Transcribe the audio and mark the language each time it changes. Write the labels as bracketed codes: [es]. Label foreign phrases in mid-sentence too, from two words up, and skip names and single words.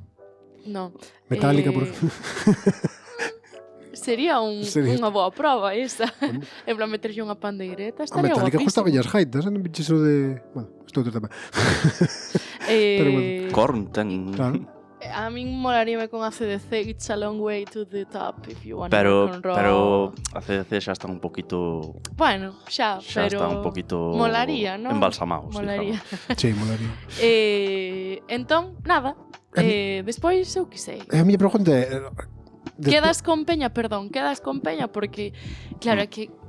[gl] Metallica, por Sería Sería. unha boa prova esa. En plan, meterlle unha pandeireta, A estaría Metallica guapísimo. gustaba as gaitas, non biches o de... Bueno, isto outro tema. Pero bueno. Korn ten... Claro. A min molaríame con ACDC, It's a long way to the top, if you want Pero rock and roll. a CDC xa están un poquito... Bueno, xa pero... están un poquito... Molaría, non? Embalsamados, Molaría. Sí, molaría. Entón, nada. Despois, eu que sei. A miña pregunta é... Quedas con Peña, porque, claro, é que...